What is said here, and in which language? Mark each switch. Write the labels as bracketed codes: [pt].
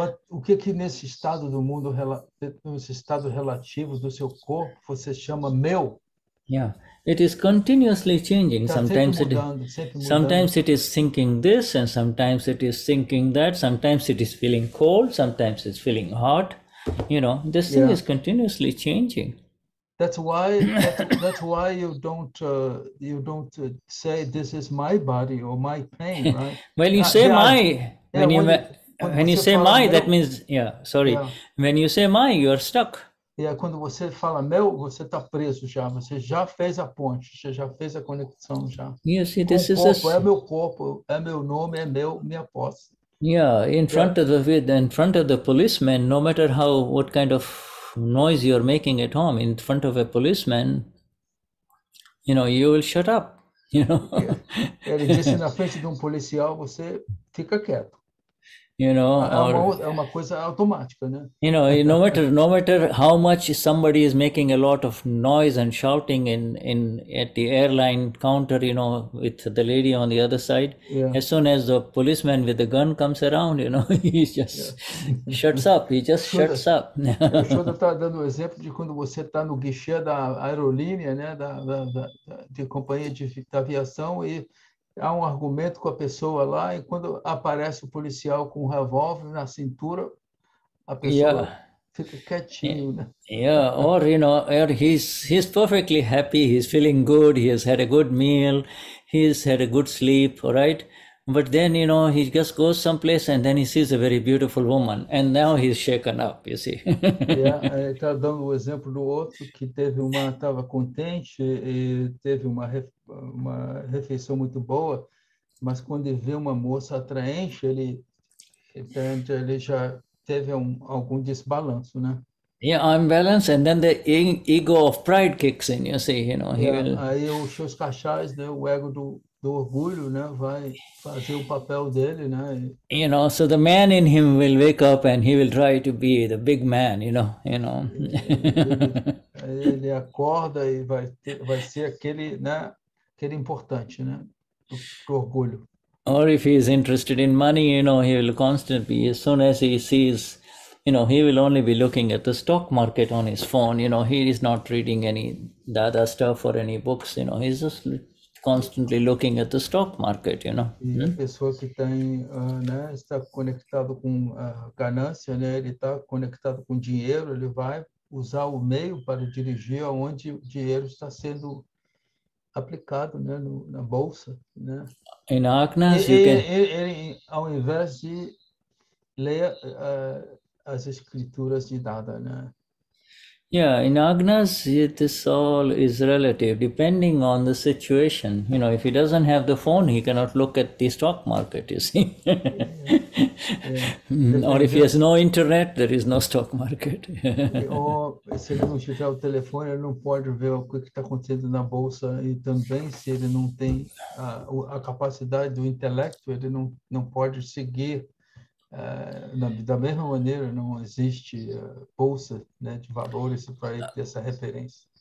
[pt] O que nesse estado do mundo, nesse estado relativo do seu corpo, você chama meu? [en] Yeah, it is continuously changing. [pt] Tá [en] Sometimes [pt] sempre mudando, sempre mudando. [en] sometimes it is thinking this, and sometimes it is thinking that. Sometimes it is feeling cold, sometimes it's feeling hot. You know, this thing is continuously changing. That's why you don't say this is my body or my pain, right? Well, you say my, when you say my, that means, sorry. When you say my, you are stuck. [pt] Quando você fala meu, você está preso já. Você já fez a ponte, você já fez a conexão já. [en] You see, this is [pt] corpo, é meu corpo, é meu nome, é minha posse. [en] Yeah, in front of the policeman, no matter what kind of noise you're making at home, in front of a policeman, you know, you will shut up. You know. [pt] Ele disse na frente de policial, você fica quieto. [en] You know, [pt] é uma coisa automática, né? [en] You know, no matter how much somebody is making a lot of noise and shouting at the airline counter, you know, with the lady on the other side, as soon as the policeman with the gun comes around, you know, he just shuts up. He just shuts up. [pt] O Shuddha está dando o exemplo de quando você está no guichê da aerolínea, né, de companhia de aviação, e há argumento com a pessoa lá, e quando aparece o policial com revólver na cintura, a pessoa fica quietinho, né? [en] Or you know, or he's perfectly happy, he's feeling good, he has had a good meal, he's had a good sleep, all right? But then, you know, he just goes someplace and then he sees a very beautiful woman, and now he's shaken up, you see. [pt] Ele está dando o exemplo do outro que estava contente e teve uma refeição muito boa, mas quando ele vê uma moça atraente, ele já teve algum desbalanço, né? [en] I'm balanced, and then the ego of pride kicks in, you see, you know. [pt] Aí os seus cachais, né, o ego do orgulho, né, vai fazer o papel dele, né? [en] You know, so the man in him will wake up and he will try to be the big man, you know. [pt] Ele acorda e vai ser aquele, né, aquele importante, né, do orgulho. [en] Or if he is interested in money, you know, he will constantly, as soon as he sees, you know, he will only be looking at the stock market on his phone, you know, he is not reading any Dada stuff or any books, you know, he's just constantly looking at the stock market, you know. [pt] E a pessoa que né, está conectado com a ganância, né, ele está conectado com dinheiro, ele vai usar o meio para dirigir aonde o dinheiro está sendo aplicado, né, na bolsa, né? [en] In Agnas, [pt] ele, ao invés de ler as escrituras de Dada, né? [en] Yeah, in Agnas, this all is relative, depending on the situation. You know, if he doesn't have the phone, he cannot look at the stock market, you see. Or if he has no internet, there is no stock market. [pt] Ou se ele não tiver o telefone, ele não pode ver o que está acontecendo na bolsa, e também se ele não tem a capacidade do intelecto, ele não pode seguir. Da mesma maneira, não existe bolsa, né, de valores para ele ter essa referência.